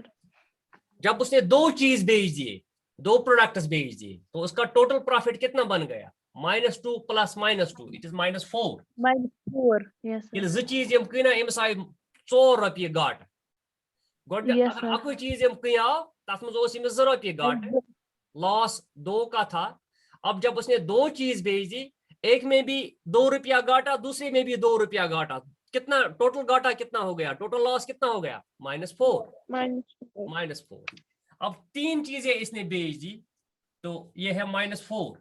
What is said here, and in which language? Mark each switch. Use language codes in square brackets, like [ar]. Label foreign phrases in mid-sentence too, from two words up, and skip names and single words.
[hi] जब उसने 2 चीज बेच दिए 2 प्रोडक्ट्स बेच दिए तो उसका टोटल प्रॉफिट कितना बन गया -2 प्लस -2 [en] it is [hi] -4, [en] Minus 4. Yes, sir. [ks] ये 2 चीज यम कना एमस आय 4 रुपये गाट, गोड [en] Yes, [hi] अगर [en] sir. [ks] अकु चीज यम कया तथ मज ओस एमस 2 रुपये गाट लॉस 2 का था। [hi] अब जब उसने 2 चीज भेजी, एक में भी 2 रुपया घाटा, दूसरे में भी 2 रुपया घाटा, कितना टोटल घाटा कितना हो गया, टोटल लॉस कितना हो गया, -4। -4। अब 3 चीजें इसने भेज दी, तो ये है -4।